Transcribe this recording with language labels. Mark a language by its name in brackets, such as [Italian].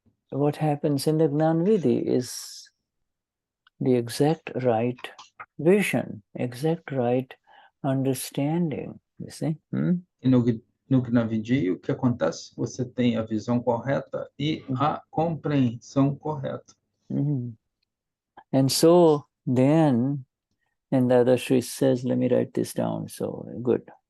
[English] What happens in the Gnanvidhi is the exact right vision, exact right understanding, you see? [Portuguese] E no Gnanvidhi, o que acontece? Você tem a visão correta e a compreensão correta. [English] And so then, and Dadashri says, let me write this down, so good.